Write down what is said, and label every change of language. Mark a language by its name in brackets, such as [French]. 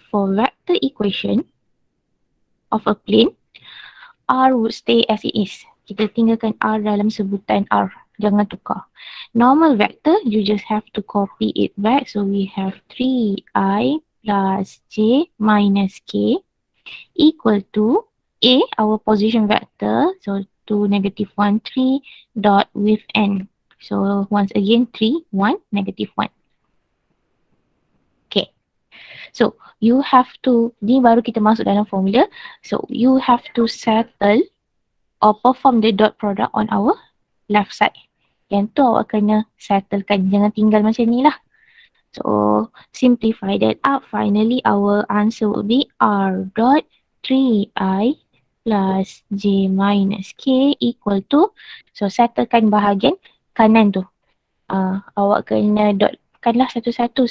[English] For vector equation of a plane, r would stay as it is. [Malay] Kita tinggalkan r dalam sebutan r. Jangan tukar. [English] Normal vector, you just have to copy it back. So we have 3i plus j minus k equal to a, our position vector. So 2, negative 1, 3 dot with n. So once again 3, 1, negative 1. [Malay] Okay. [English] So you have to, [Malay] ni baru kita masuk dalam formula. [English] So you have to settle or perform the dot product on our left side. [Malay] Yang tu awak kena settlekan. Jangan tinggal macam ni lah. [English] So simplify that up. Finally our answer will be r dot 3i plus j minus k equal to. [Malay] So settlekan bahagian kanan tu. Awak kena dotkan lah satu-satu.